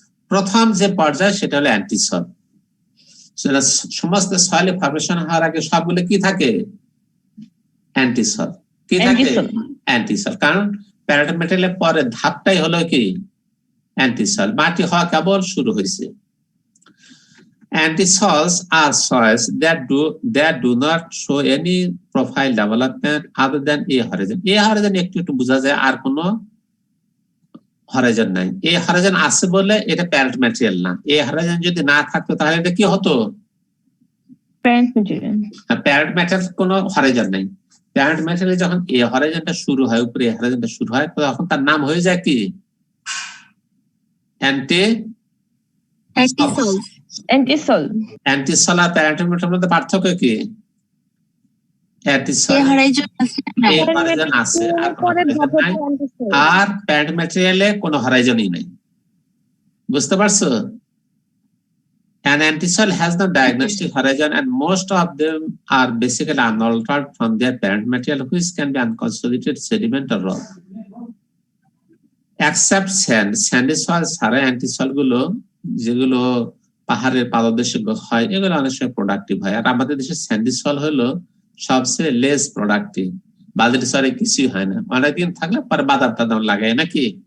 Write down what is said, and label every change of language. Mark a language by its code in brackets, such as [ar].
[bn] প্রথম যে পর্যায়ে সেটা হলো অ্যান্টিসল। সেটা সমস্ত সয়েল ফর্মেশন হওয়ার আগে সবগুলো কি থাকে? অ্যান্টিসল। কি থাকে? অ্যান্টিসল। কারণ প্যারেন্ট ম্যাটেরিয়ালের পরে ধাপটাই হলো কি অ্যান্টিসল, মাটি হওয়া কেবল শুরু হয়েছে। [en] Antisols are soils that do not show any profile development other than a horizon. [bn] A horizon একটু বোঝা যায়, আর কোনো হরাইজন নাই। এই হরাইজন আছে বলে এটা প্যারেন্ট ম্যাটেরিয়াল না। এই হরাইজন যদি না থাকতো তাহলে এটা কি হতো? [en] Parent material. [bn] প্যারেন্ট ম্যাটেরিয়াল কোনো হরাইজন নাই। প্যারেন্ট ম্যাটেরিয়াল যখন এই হরাইজনটা শুরু হয়, উপরে এই হরাইজনটা শুরু হয়, তখন তার নাম হয়ে যায় কি? [en] Antisol. [bn] অ্যান্টিসল আর প্যারেন্ট ম্যাটেরিয়ালের মধ্যে পার্থক্য কি? অ্যান্টিসল হরাইজন আছে আর কোনো হরাইজন নাই, আর প্যারেন্ট ম্যাটেরিয়ালে কোনো হরাইজনই নাই। বুঝতে পারছো? [en] An antisol has no diagnostic horizon and most of them are basically unaltered from their parent material, which can be unconsolidated sediment or rock. Except sand, [bn] sandy soil ছাড়া অ্যান্টিসল গুলো যেগুলো পাহাড়ের পাদদেশে হয় এগুলো অনেক সময় প্রোডাক্টিভ হয়। আর আমাদের দেশে স্যান্ডি সয়েল হলো সবচেয়ে লেস প্রোডাক্টিভ। বালির চরে কিছুই হয় না, অনেকদিন থাকলে পরে বাদাম টাদাম লাগায় নাকি?